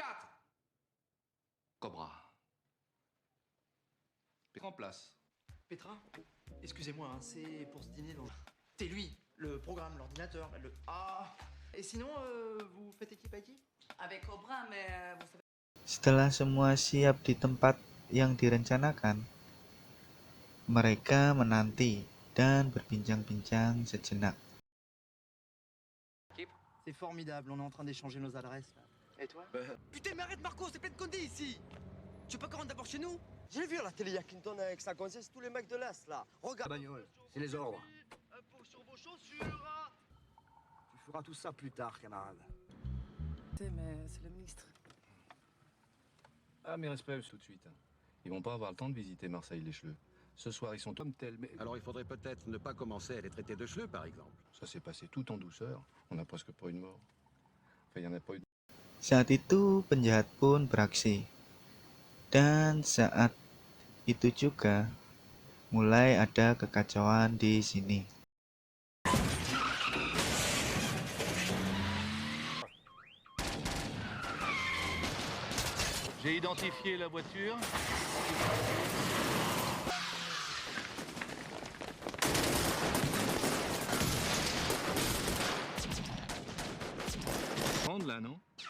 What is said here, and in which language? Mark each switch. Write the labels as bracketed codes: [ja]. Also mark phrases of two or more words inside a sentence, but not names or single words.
[fr] Cobra. En place. Petra, excusez-moi, hein, c'est pour ce dîner dont... C'est lui, le programme, l'ordinateur, le... Ah. Et sinon, vous faites équipe IT? Avec Cobra, mais vous savez... [id] Setelah semua siap di tempat yang direncanakan, mereka menanti dan berbincang-bincang sejenak. [fr] C'est formidable, on est en train d'échanger nos adresses là. Et toi? Putain, mais arrête Marco, c'est plein de condés ici. Tu veux pas qu'on rentre d'abord chez nous? J'ai vu à la télé, il y a Clinton avec sa gonzesse, tous les mecs de l'Est là. Regarde. Bagnole, c'est les ordres. Impôt sur vos chaussures. Tu feras tout ça plus tard, camarade. Mais c'est le ministre. Ah, mes respects tout de suite. Ils vont pas avoir le temps de visiter Marseille-les-Cheleux. Ce soir, ils sont comme tels, mais... Alors il faudrait peut-être ne pas commencer à les traiter de chleux, par exemple. Ça s'est passé tout en douceur. On n'a presque pas eu de mort. Enfin, il y en a pas eu de... [id] Saat itu penjahat pun beraksi. Dan saat itu juga mulai ada kekacauan di sini. [fr] J'ai identifié la voiture. Prendre là, non?